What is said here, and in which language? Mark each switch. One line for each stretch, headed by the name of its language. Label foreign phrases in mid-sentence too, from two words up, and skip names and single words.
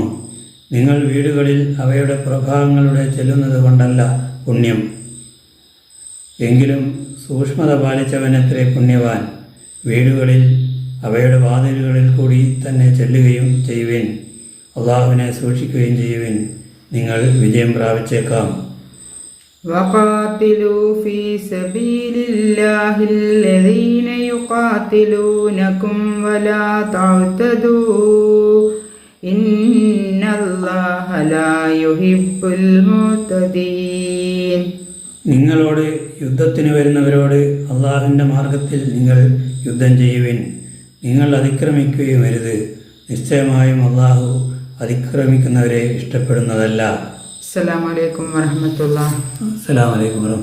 Malayalam: നിങ്ങൾ വീടുകളിൽ അവയുടെ പ്രഭാവങ്ങളുടെ ചെല്ലുന്നത് കൊണ്ടല്ല പുണ്യം. എങ്കിലും സൂക്ഷ്മത പാലിച്ചവനത്രേ പുണ്യവാൻ. വീടുകളിൽ അവയുടെ വാതിലുകളിൽ കൂടി തന്നെ ചെല്ലുകയും ചെയ്യുവിൻ. അള്ളാഹുവിനെ സൂക്ഷിക്കുകയും ചെയ്യുവിൻ, നിങ്ങൾ വിജയം പ്രാപിച്ചേക്കാം.
Arabic: وقاتلوا في سبيل الله الذين يقاتلونكم ولا تعتدوا إن الله لا يحب المعتدين.
Malayalam: നിങ്ങളോട് യുദ്ധത്തിന് വരുന്നവരോട് അള്ളാഹുവിൻ്റെ മാർഗത്തിൽ നിങ്ങൾ യുദ്ധം ചെയ്യുവിൻ, നിങ്ങൾ അതിക്രമിക്കുകയും അരുത്. നിശ്ചയമായും അള്ളാഹു അതിക്രമിക്കുന്നവരെ ഇഷ്ടപ്പെടുന്നതല്ല.
Arabic: السلام عليكم ورحمة الله. السلام عليكم ورحمة الله.